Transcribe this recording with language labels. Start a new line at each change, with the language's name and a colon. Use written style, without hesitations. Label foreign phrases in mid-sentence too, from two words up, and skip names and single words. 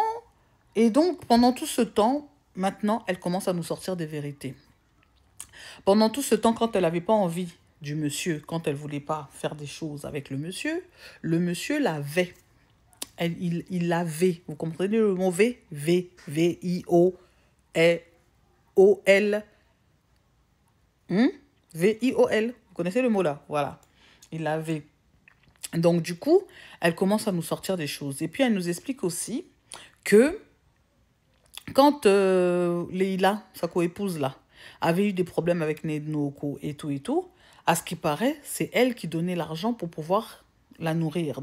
French: Et donc, pendant tout ce temps, maintenant, elle commence à nous sortir des vérités. Pendant tout ce temps, quand elle n'avait pas envie du monsieur, quand elle ne voulait pas faire des choses avec le monsieur l'avait. Il l'avait. Vous comprenez le mot V? V, V-I-O-O-L. V-I-O-L. Vous connaissez le mot là? Voilà. Il l'avait. Donc, du coup, elle commence à nous sortir des choses. Et puis, elle nous explique aussi que quand Leïla, sa co-épouse là, avait eu des problèmes avec Ned Nwoko et tout, à ce qui paraît, c'est elle qui donnait l'argent pour pouvoir la nourrir.